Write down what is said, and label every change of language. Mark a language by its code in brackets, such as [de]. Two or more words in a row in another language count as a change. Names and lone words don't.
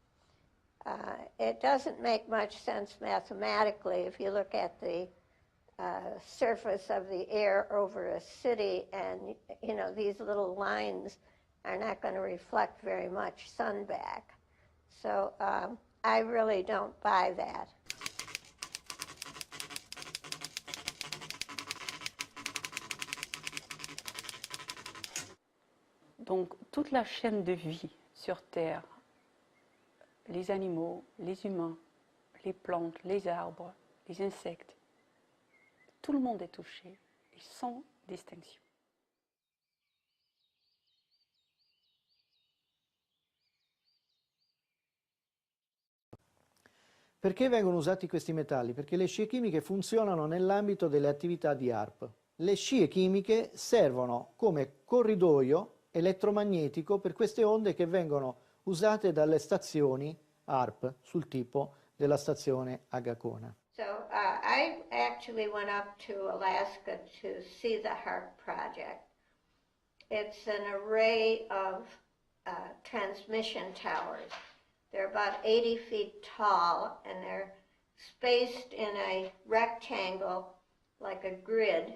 [en] It doesn't make much sense mathematically if you look at the surface of the air over a city, and you know these little lines are not going to reflect very much sun back. So I really don't buy that. [fr] Donc toute la chaîne de vie sur Terre, les animaux, les humains, les plantes, les arbres, les insectes, tout le monde est touché, et sans distinction. [it] Perché vengono usati questi metalli? Perché le scie chimiche funzionano nell'ambito delle attività di HAARP. Le scie chimiche servono come corridoio elettromagnetico per queste onde che vengono usate dalle stazioni HAARP sul tipo della stazione Agacona. [en] So I actually went up to Alaska to see the HAARP project. It's an array of transmission towers. They're about 80 feet tall, and they're spaced in a rectangle like a grid.